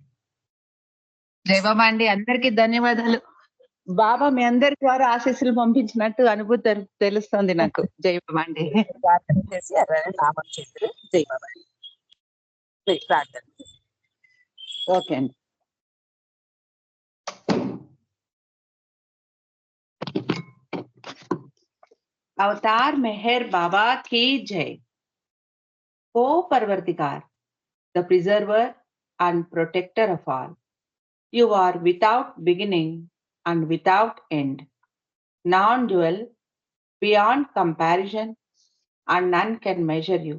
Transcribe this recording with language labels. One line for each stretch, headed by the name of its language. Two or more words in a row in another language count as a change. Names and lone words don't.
Telugu: జై బాబా అండి, అందరికీ ధన్యవాదాలు. బాబా మీ అందరి ద్వారా ఆశీస్సులు పంపించినట్టు అనుభూతి తెలుస్తుంది నాకు. జై బాబా అండి. ప్రార్థన చేసి నామం చేద్దరు. జై బాబా అండి. ప్రార్థన. ఓకే అండి.
Hindi: अवतार मेहर बाबा की जय.
English: O Parvartikar, the preserver and protector of all, you are without beginning and without end, non-dual, beyond comparison, and none can measure you.